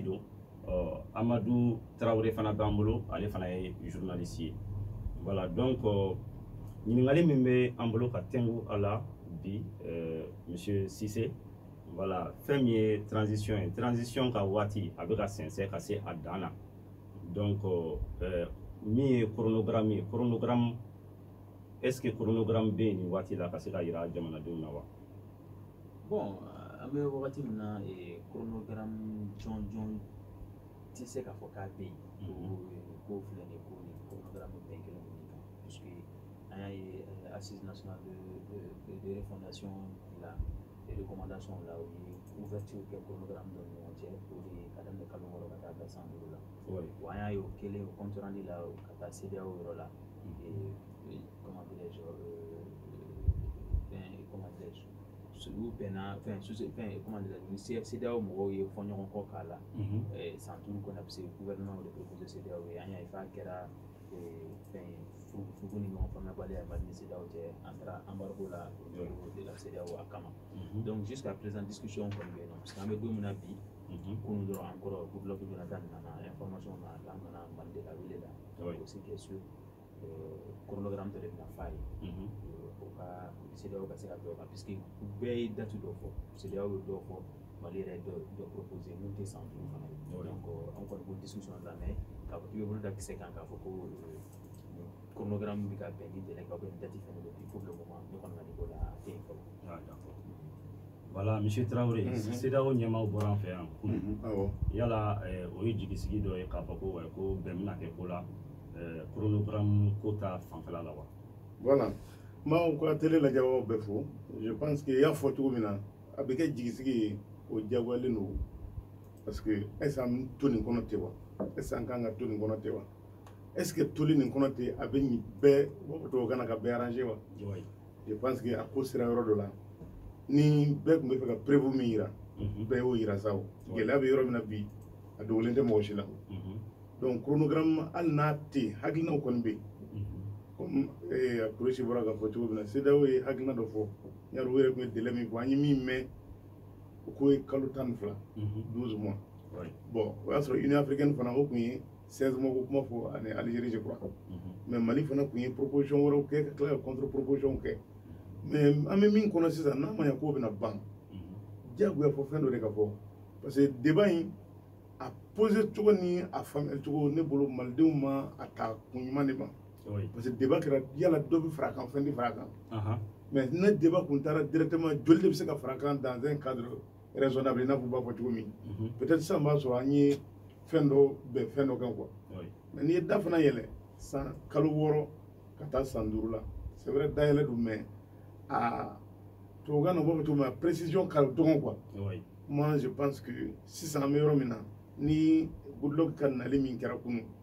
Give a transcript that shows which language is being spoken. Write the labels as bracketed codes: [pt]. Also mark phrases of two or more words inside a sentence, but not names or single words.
[bm] don Amadou Traoré fana b'an bolo ale fana ye journaliste ye voilà donc ɲininkali min bɛ an bolo ka tɛngu a la bi monsieur Sise voilà fɛn min ye transition ka waati a bɛ ka sɛnsɛn ka se a dan na donc min ye chronogramme ye chronogramme [fr] est-ce que chronogramme [bm] bɛ nin waati la ka se ka yira jamanadenw na wa bon an bɛ wagati min na chronogramme jɔn tɛ se k'a fɔ k'a bɛ yen ko filɛ nin ye ko nin chronogramme bɛɛ kelen don nin kan puisque an y'a ye [fr] assise nationale de refondation la les recommandations là où ouverture que chronogramme de [bm] ɲɔgɔn cɛ o de ye ka daminɛ kalo 6 ka taa bila san 5 la wa an y'a ye o kelen o [fr] compte rendu [bm] la ka taa CEDEAO yɔrɔ la [fr] comment dirais-je comment dirais-je [bm] olu bɛnna [fr] comment dirais-je [bm] CEDEAO mɔgɔw ye fɔ ɲɔgɔn kɔ k'a la san 5 kɔnɔ a bɛ se [fr] gouvernement de proposer [bm] CEDEAO ye an y'a ye f'a kɛra fugu ni ɲɔgɔn faamuyabaliya Mali ni CEDEAO cɛ an taara embargo la de la CEDEAO a kama donc [fr] jusqu'à présent discussion [bm] kɔni bɛ yen nɔ [fr] parce que [bm] an bɛ don min na bi kunun dɔrɔn encore Goodluck Jonathan nana information na k'an kana Mali de la wele la [fr] aussi que sur chronogramme [bm] dɔ de bɛna f'a ye o ka CEDEAO ka se ka dɔ kan puisque u bɛɛ ye date dɔ fɔ CEDEAO ye dɔ fɔ Mali yɛrɛ dɔ proposer mun tɛ san 5 fana ye donc an kɔni b'o discussion la mais k'a fɔ k'i bɛ bolo da kisɛ kan k'a fɔ ko chronogramme bɛ ka bɛn ni délai kan [fr] ou bien date [bm] fɛnɛ bɛ [fr] pour le moment [bm] ne kɔni ka niveau la a tɛ yen fɔlɔ. Voilà monsieur Traoré CEDEAO ɲɛmaaw bɔra an fɛ yan kunun yala o ye jigisigi dɔ ye k'a fɔ ko bɛn bɛna kɛ ko la chronogramme ko ta fanfɛla la wa. Voilà maa ko a télé lajɛbagaw bɛɛ fo [fr] je pense que [bm] i y'a fɔ cogo min na a bɛ kɛ jigisigi ye o diyagoyalen don [fr] parce que est ce que [bm] an bɛ to nin kɔnɔ ten wa [fr] est ce que [bm] an kan ka to nin kɔnɔ ten wa [fr] est ce que [bm] toli nin kɔnɔ ten a bɛ nin bɛɛ tubabukan na ka bɛɛ arranger wa [fr] je pense que [bm] a ko sera yɔrɔ dɔ la ni bɛɛ tun bɛ fɛ ka prévu min yira bɛɛ y'o yira sa o gɛlɛya bɛ yɔrɔ min na bi a dogolen tɛ mɔgɔ si la donc chronogramme hali n'a tɛ yen hakilinaw kɔni bɛ yen comme Kureshi bɔra ka fɔ cogo min na CEDEAO ye hakilina dɔ fɔ yari o yɛrɛ tun ye délai min fɔ an ye min mɛn o ko ye kalo 12 12 mois bon o y'a sɔrɔ Union africaine fana o tun ye 16 mois ko kuma fɔ ani Algérie [fr] je crois mais [bm] Mali fana tun ye proposition wɛrɛw kɛ ka tila ka [fr] contre proposition [bm] kɛ mais an bɛ min kɔnɔ sisan n'a ma ɲɛ k'o bɛna ban diyagoya fɔ fɛn dɔ de ka fɔ [fr] parce que débat [bm] in a posé cogo ni a faamuyali cogo ne bolo malidenw ma a ta kun ɲuman de ma [fr] parce que débat [bm] kɛra yala dɔ bɛ fara a kan fɛn tɛ fara a kan mais ne débat kun taara directement joli de bɛ se ka fara a kan [fr] dans un cadre raisonnable [bm] i n'a fɔ u b'a fɔ cogo min peut-être sisan b'a sɔrɔ an ye fɛn dɔ bɛn fɛn dɔ kan quoi mais n'i ye da fana yɛlɛ san kalo 6 ka taa san 5 la [fr] c'est vrai [bm] dayɛlɛ don mais tubabukan na u b'a fɔ cogo min na précision ka dɔgɔn quoi [fr] moi je pense que [bm] sisan an bɛ yɔrɔ min na ni Goodluck ka nali min kɛra kunun